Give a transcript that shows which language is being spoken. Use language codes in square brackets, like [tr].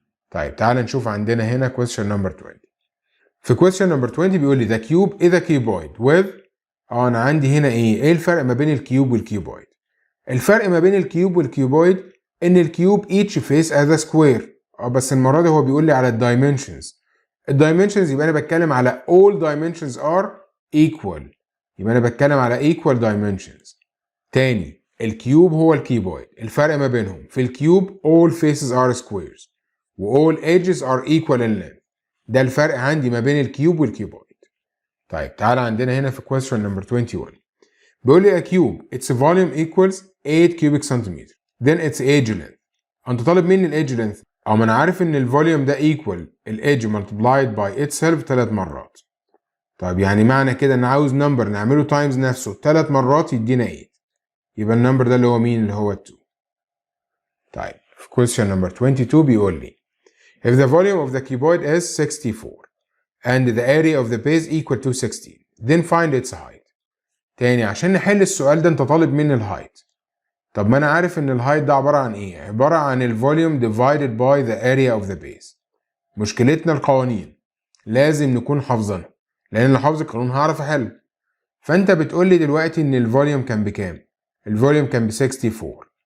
[ar] طيب تعال نشوف عندنا هنا question number 20. في question number 20 بيقول لي [en] the cube is a cuboid with [ar] انا عندي هنا ايه الفرق ما بين الكيوب والكيوبويد؟ الفرق ما بين الكيوب والكيوبويد ان الكيوب [en] each face as a square. [ar] بس المره دي هو بيقول لي على الدايمنشنز. الدايمنشنز يبقى انا بتكلم على [en] all dimensions are equal. [ar] يبقى انا بتكلم على [en] equal dimensions. [ar] تاني الكيوب هو الكيوبويد. الفرق ما بينهم في الكيوب [en] all faces are squares و all edges are equal in length. [ar] ده الفرق عندي ما بين الكيوب والكيوبويد. طيب تعالى عندنا هنا في question number 21. بيقول لي [en] a cube its volume equals 8 cubic centimeter then its edge length. [ar] انت طالب مني الإيدج length. ما انا عارف ان الفوليوم ده equal الإيدج multiplied by itself 3 مرات. طيب يعني معنى كده ان عاوز نمبر نعمله تايمز نفسه 3 مرات يدينا 8. يبقى النمبر ده اللي هو مين؟ اللي هو 2. طيب في [en] question number 22 [ar] بيقول لي [en] if the volume of the cuboid is 64 and the area of the base equal to 16 then find its height. [ar] تاني عشان نحل السؤال ده انت طالب مني الهايت. طب ما انا عارف ان الهايت ده عبارة عن ايه؟ عبارة عن الفوليوم [en] divided by the area of the base. [ar] مشكلتنا القوانين لازم نكون حافظينها، لان لو حافظ القانون هعرف احل. فانت بتقول لي دلوقتي ان الفوليوم كان بكام؟ الفوليوم كان ب 64.